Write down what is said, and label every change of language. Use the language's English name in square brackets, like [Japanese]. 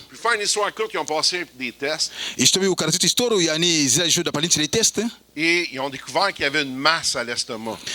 [French] Puis faire une histoire courte, ils ont passé des tests [Russian] И чтобы укоротить историю, они сделали еще дополнительные тесты, [French] et ils ont découvert qu'il y avait une masse à l'estomac.